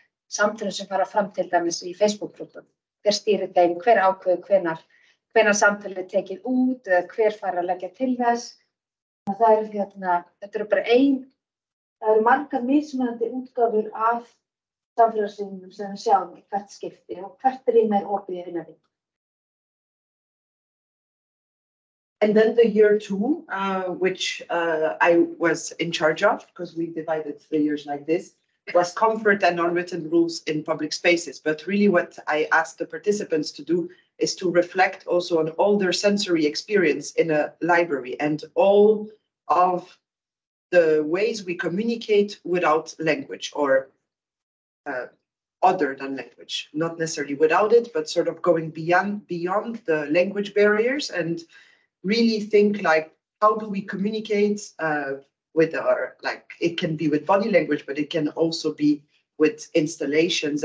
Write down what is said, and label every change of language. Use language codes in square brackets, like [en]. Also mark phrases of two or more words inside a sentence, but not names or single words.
[is] Samtölum sem fara fram til dæmis í Facebook-grúppum. Hver stýrir þeim, hver ákveður hvenær samtalið er tekið út, hver fær að leggja til þess. Það þetta eru bara það eru margar mismunandi útgáfur af samfélagsmiðlum sem við sjáum í hvert skipti og hvert rými opið innan við. [en] And then the year 2, which I was in charge of, because we divided 3 years like this, was comfort and unwritten rules in public spaces. But really what I asked the participants to do is to reflect also on all their sensory experience in a library and all of the ways we communicate without language or other than language, not necessarily without it, but sort of going beyond the language barriers and really think like, how do we communicate with it can be with body language, but it can also be with installations.